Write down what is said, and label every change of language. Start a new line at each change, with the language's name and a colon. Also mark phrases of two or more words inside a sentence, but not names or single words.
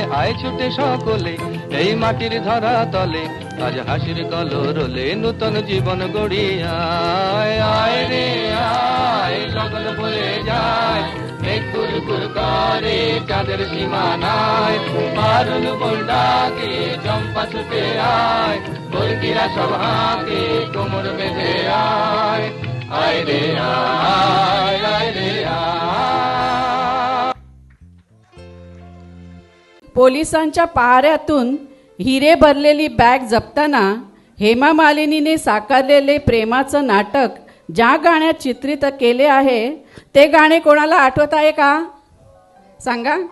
Bangla: আয় ছুটে সকলে এই মাটির ধরা তলে আজ হাসির কলরলে নূতন জীবন গড়িয়ায় আয় রে আয় লগন বয়ে যায় মেঘ গুরু গুরু করে চাঁদের সীমানায় পারুল বন ডাকে চম্পা ছুটে আয় বর্গিরা সব হাঁকে কোমর বেঁধে আয় আয় রে আয় আয় রে আয়.
Marathi: पोलिसांच्या पहाऱ्यातून हिरे भरलेली बॅग जपताना हेमा मालिनीने साकारलेले प्रेमाचं नाटक ज्या गाण्यात चित्रित केले आहे ते गाणे कोणाला आठवत आहे का सांगा.